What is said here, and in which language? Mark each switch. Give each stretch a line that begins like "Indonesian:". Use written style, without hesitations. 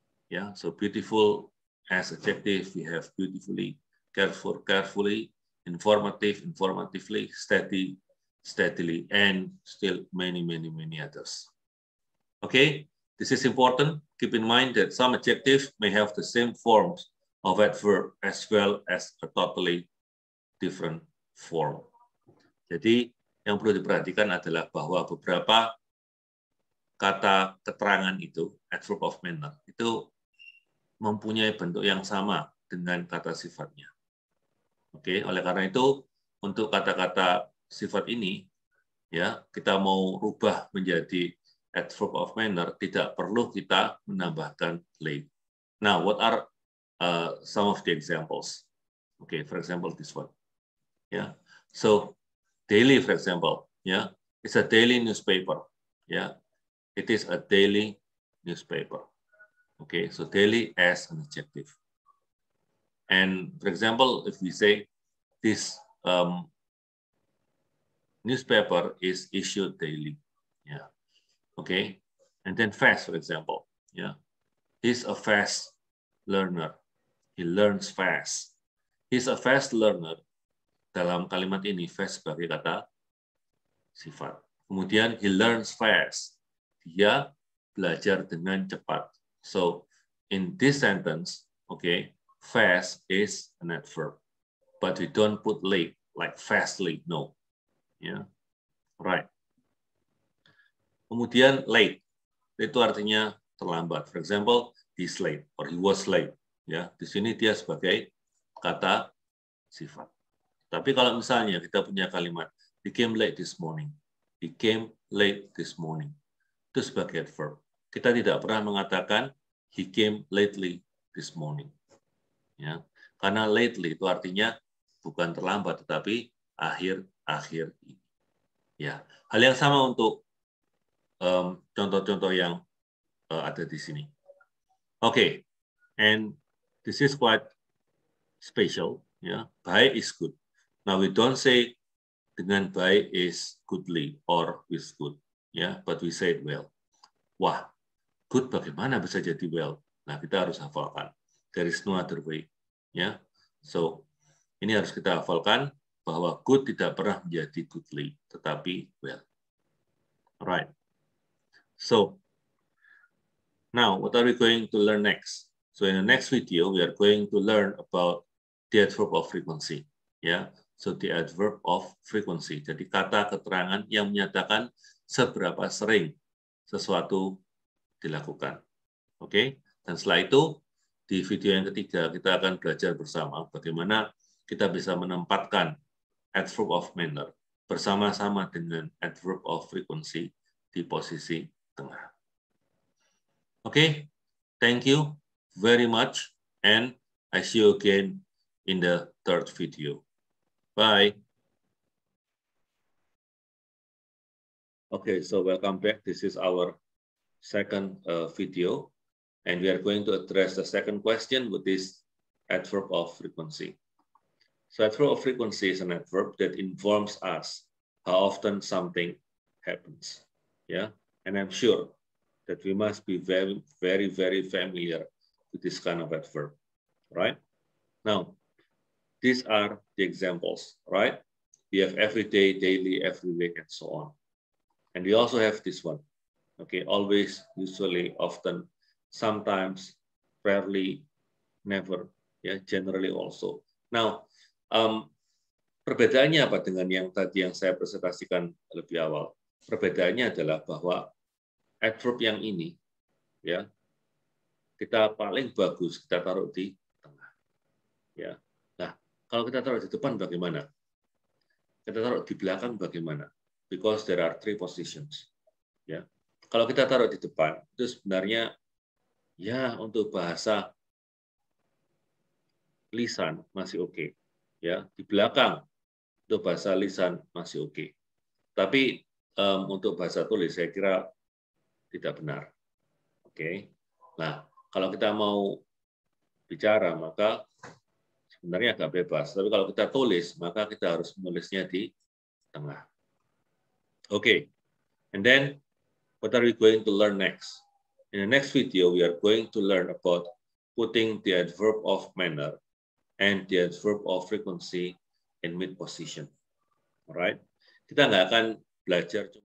English: Yeah, so beautiful as adjective, we have beautifully, careful, carefully, informative, informatively, steady, steadily, and still many, many, many others. Okay, this is important. Keep in mind that some adjectives may have the same forms of adverb as well as a totally different form.
Indonesian: Jadi, yang perlu diperhatikan adalah bahwa beberapa kata keterangan itu, adverb of manner, itu mempunyai bentuk yang sama dengan kata sifatnya. Oke, oleh karena itu, untuk kata-kata sifat ini, ya kita mau rubah menjadi adverb of manner, tidak perlu kita menambahkan lay.
English: Now, what are some of the examples? Okay, for example, this one. Yeah, so daily, for example, yeah, it's a daily newspaper. Yeah, it is a daily newspaper. Okay, so daily as an adjective. And for example, if we say this newspaper is issued daily, yeah, okay. And then fast, for example, yeah, he's a fast learner. He learns fast. He's a fast learner.
Indonesian: Dalam kalimat ini, fast sebagai kata sifat.
English: Kemudian he learns fast.
Indonesian: Dia belajar dengan cepat.
English: So in this sentence, okay, fast is an adverb, but we don't put late like fastly. No, yeah, right.
Indonesian: Kemudian late itu artinya terlambat.
English: For example, he's late or he was late.
Indonesian: Ya, di sini dia sebagai kata sifat. Tapi kalau misalnya kita punya kalimat
English: he came late this morning, he came late this morning,
Indonesian: itu sebagai adverb. Kita tidak pernah mengatakan
English: he came lately this morning.
Indonesian: Ya, karena lately itu artinya bukan terlambat, tetapi akhir-akhir ini. Ya, hal yang sama untuk contoh-contoh yang ada di sini.
English: Okay, and this is quite special. Ya, baik is good. Now we don't say
Indonesian: dengan baik
English: is goodly or with good. Ya, but we say it well. Wah, good
Indonesian: bagaimana bisa jadi
English: well?
Indonesian: Nah, kita harus hafalkan.
English: There is no other way.
Indonesian: Ya, so ini harus kita hafalkan bahwa good tidak pernah menjadi goodly, tetapi well.
English: Alright. So now, what are we going to learn next? So in the next video, we are going to learn about the adverb of frequency. ya. So the adverb of frequency.
Indonesian: Jadi kata keterangan yang menyatakan seberapa sering sesuatu dilakukan. Oke. Dan setelah itu di video yang ketiga kita akan belajar bersama bagaimana kita bisa menempatkan adverb of manner bersama-sama dengan adverb of frequency di posisi tengah.
English: Oke, thank you very much and I see you again in the third video. Bye. Okay, so welcome back. This is our second video, and we are going to address the second question with this adverb of frequency. So adverb of frequency is an adverb that informs us how often something happens. Yeah, and I'm sure that we must be very, very, very familiar with this kind of adverb, right? Now, these are the examples, right? We have every day, daily, every week, and so on. And we also have this one, okay? Always, usually, often, sometimes, rarely, never, yeah, generally also.
Indonesian: Now, perbedaannya apa dengan yang tadi yang saya presentasikan lebih awal? Perbedaannya adalah bahwa adverb yang ini, ya, kita paling bagus kita taruh di tengah, ya. Nah, kalau kita taruh di depan bagaimana? Kita taruh di belakang bagaimana?
English: Because there are three positions, ya.
Indonesian: Kalau kita taruh di depan itu sebenarnya, ya, untuk bahasa lisan masih oke. Ya, di belakang untuk bahasa lisan masih oke. Tapi untuk bahasa tulis saya kira tidak benar. Oke. Nah, kalau kita mau bicara maka sebenarnya agak bebas. Tapi kalau kita tulis maka kita harus menulisnya di tengah. Oke.
English: And then what are we going to learn next? In the next video we are going to learn about putting the adverb of manner and the adverb of frequency in mid position.
Indonesian: Alright, kita nggak akan belajar.